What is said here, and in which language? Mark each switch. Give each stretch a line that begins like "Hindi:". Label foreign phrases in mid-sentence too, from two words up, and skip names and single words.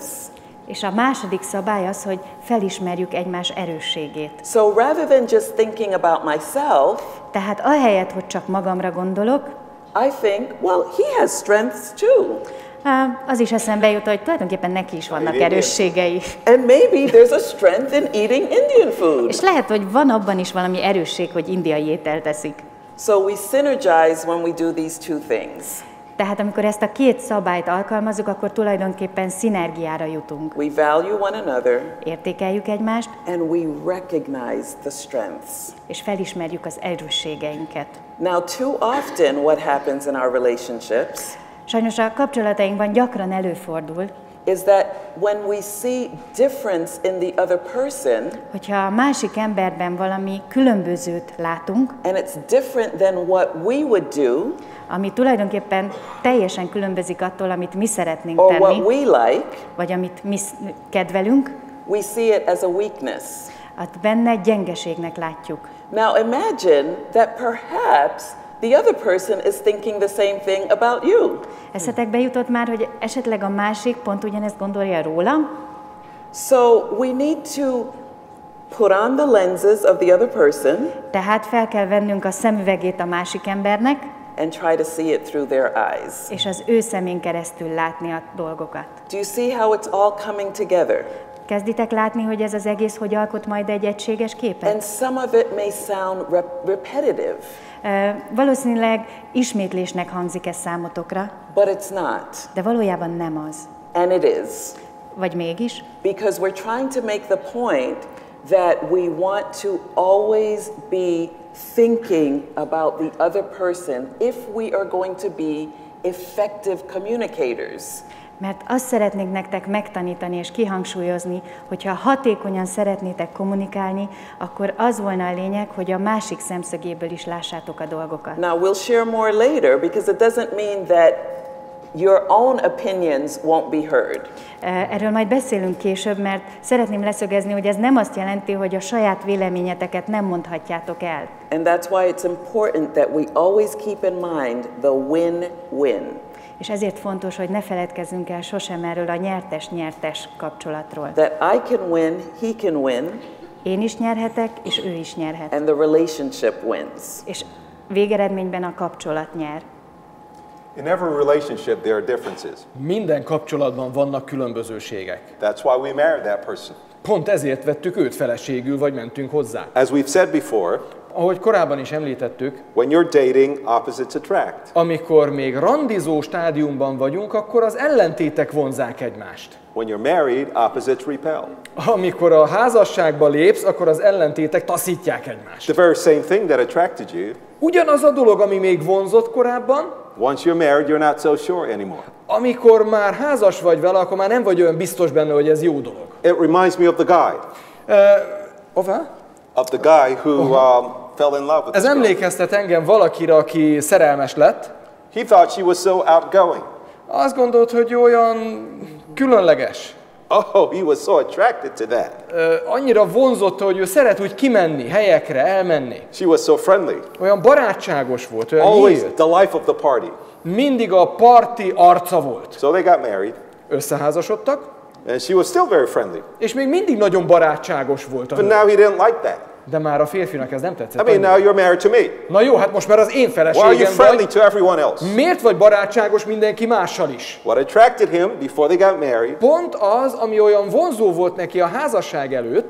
Hungarian: és a második szabály az, hogy felismerjük egymás erősségét.
English: So rather than just thinking about myself,
Hungarian: Tehát ahelyett, hogy csak magamra gondolok,
English: I think, well, he has strengths too.
Hungarian: az is eszembe jut, hogy tulajdonképpen neki is vannak erősségei.
English: And maybe there's a strength in eating Indian food.
Hungarian: És lehet, hogy van abban is valami erősség, hogy indiai ételt eszik.
English: So we synergize when we do these two things.
Hungarian: Tehát amikor ezt a két szabályt alkalmazzuk, akkor tulajdonképpen szinergiára jutunk.
English: We value one another
Hungarian: Értékeljük egymást,
English: and we recognize the strengths.
Hungarian: és felismerjük az erősségeinket.
English: Now, too often what happens in our relationships
Hungarian: Sajnos a kapcsolatainkban gyakran előfordul,
English: is that when we see difference in the other person,
Hungarian: hogyha a másik emberben valami különbözőt látunk,
English: and it's different than what we would do,
Hungarian: ami tulajdonképpen teljesen különbözik attól, amit mi szeretnénk
English: or what
Hungarian: tenni,
English: we like,
Hungarian: vagy amit mi kedvelünk,
English: we see it as a weakness.
Hungarian: azt benne gyengeségnek látjuk.
English: Now imagine that perhaps the other person is thinking the same thing about you.
Hungarian: Eszetekbe jutott már, hogy esetleg a másik pont ugyanezt gondolja rólam?
English: So we need to put on the lenses of the other person
Hungarian: Tehát fel kell vennünk a szemüvegét a másik embernek,
English: and try to see it through their eyes.
Hungarian: és az ő szemén keresztül látni a dolgokat.
English: Do you see how it's all coming together?
Hungarian: Kezditek látni, hogy ez az egész hogy alkot majd egy egységes képet?
English: And some of it may sound repetitive,
Hungarian: Valószínűleg ismétlésnek hangzik ez számotokra,
English: but it's not.
Hungarian: de valójában nem az.
English: And it is.
Hungarian: Vagy mégis?
English: Because we're trying to make the point that we want to always be thinking about the other person if we are going to be effective communicators.
Hungarian: Mert azt szeretnék nektek megtanítani és kihangsúlyozni, hogyha hatékonyan szeretnétek kommunikálni, akkor az volna a lényeg, hogy a másik szemszögéből is lássátok a dolgokat.
English: Now we'll share more later because it doesn't mean that your own opinions won't be heard.
Hungarian: Erről majd beszélünk később, mert szeretném leszögezni, hogy ez nem azt jelenti, hogy a saját véleményeteket nem mondhatjátok el.
English: And that's why it's important that we always keep in mind the win-win.
Hungarian: És ezért fontos, hogy ne feledkezzünk el sosem erről a nyertes-nyertes kapcsolatról.
English: That I can win, he can win,
Hungarian: Én is nyerhetek, és ő is nyerhet.
English: and the relationship wins.
Hungarian: És végeredményben a kapcsolat nyer.
English: In every relationship, there are differences.
Hungarian: Minden kapcsolatban vannak különbözőségek.
English: That's why we married that person.
Hungarian: Pont ezért vettük őt feleségül, vagy mentünk hozzá.
English: As we've said before,
Hungarian: Ahogy korábban is említettük,
English: when you're dating, opposites attract.
Hungarian: amikor még randizó stádiumban vagyunk, akkor az ellentétek vonzák egymást.
English: When you're married, opposites repel.
Hungarian: Amikor a házasságba lépsz, akkor az ellentétek taszítják egymást.
English: The very same thing that attracted you,
Hungarian: Ugyanaz a dolog, ami még vonzott korábban,
English: once you're married, you're not so sure anymore.
Hungarian: amikor már házas vagy vele, akkor már nem vagy olyan biztos benne, hogy ez jó dolog.
English: It reminds me of the guy. Of the guy who fell in love with
Hungarian: Ez
English: this girl.
Hungarian: emlékeztet engem valakire, aki szerelmes lett.
English: He thought she was so outgoing.
Hungarian: Azt gondolt, hogy olyan különleges.
English: Oh, he was so attracted to that.
Hungarian: Annyira vonzotta, hogy ő szeret úgy kimenni, helyekre, elmenni.
English: She was so friendly.
Hungarian: Olyan barátságos volt, olyan
English: Always
Hungarian: nyílt.
English: the life of the party.
Hungarian: Mindig a parti arca volt.
English: So they got married,
Hungarian: Összeházasodtak,
English: and she was still very friendly.
Hungarian: és még mindig nagyon barátságos volt.
English: But now he didn't like that.
Hungarian: De már a férfinak ez nem tetszett.
English: I mean, now you're married to me.
Hungarian: Na jó, hát most már az én
English: Why are you
Hungarian: feleségem
English: friendly
Hungarian: vagy.
English: to everyone else?
Hungarian: Miért vagy barátságos mindenki mással is?
English: What attracted him before they got married
Hungarian: Pont az, ami olyan vonzó volt neki a házasság előtt,